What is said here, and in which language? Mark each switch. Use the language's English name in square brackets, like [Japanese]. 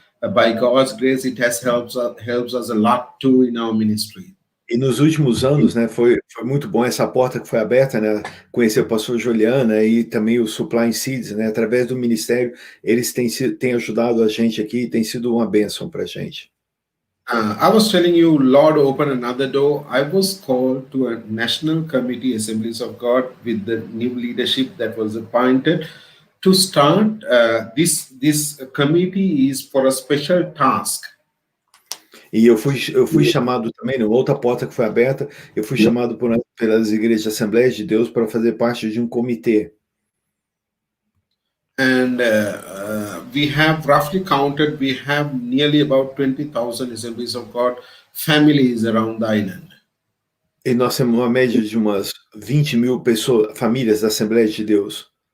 [English] By God's grace, it has helps us a lot too in our ministry. [Portuguese] E nos últimos anos, né, foi muito bom essa porta que foi aberta, né, conhecer o pastor Juliana e também o Supply Seeds, né, através do ministério, eles têm ajudado a gente aqui, tem sido uma bênção para a gente. [English] I was telling you, Lord opened another door. I was called to a National Committee, Assemblies of God, with the new leadership that was appointed to start. This committee is for a special task. [Portuguese] E eu fui chamado também, numa outra porta que foi aberta, eu fui chamado pelas igrejas de Assembleias de Deus para fazer parte de um comitê. [English] And we have roughly counted, we have nearly about 20,000 Assemblies of God families around the island. [Portuguese] E nós temos uma média de umas 20.000 pessoas, famílias da Assembleia de Deus.